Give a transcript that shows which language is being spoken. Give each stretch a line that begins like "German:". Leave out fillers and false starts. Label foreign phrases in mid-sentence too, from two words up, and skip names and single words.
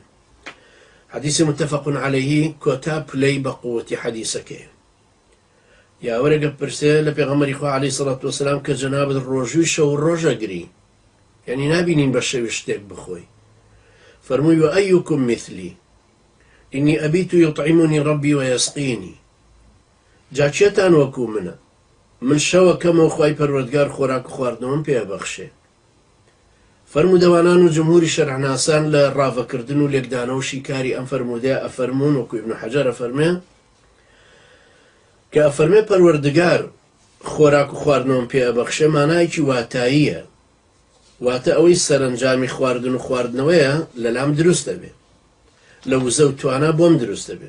Central Kurdish: حەدیثی
Arabic: متفق عەلەیهی
Central Kurdish: کۆتا پلەی بە قووەتی حەدیثەکەیە. یاوەرێکە پرسێ لە پێغەمبەری خوا
Arabic: عەلەیهی سەڵات وەسەلام
Central Kurdish: کە جەنابەت ڕۆژووی شەو ڕۆژەگری، یعنی نابینین بە شەوی شتێک بخۆی، فەرمووی
Arabic: وەئەیوکم مثلی إني أبيت يطعمني ربي ويسقيني.
Central Kurdish: جا چێتان وەکو منە، من شەوە کەمەوە خوای پەروەردگار خۆراک و خواردنەوەم پێ بەخشێ. فەرمودەوانان و جمهوری شەرعناسان لە ڕاوەکردن و لێکدانە و شیکاری ئەم فەرمودەیە ئەفەرموون وەکو ئیبن حەجەر ئەفەرمێ کە ئەفەرمێ پەروەردگار خۆراک و خواردنەوەم پێ ئەبەخشێ مانایەکی واتاییە، واتە ئەوەی سەرنجامی خواردن و خواردنەوەیە لەلام دروست دەبێ، لە وزە و توانە بۆم دروست دەبێ.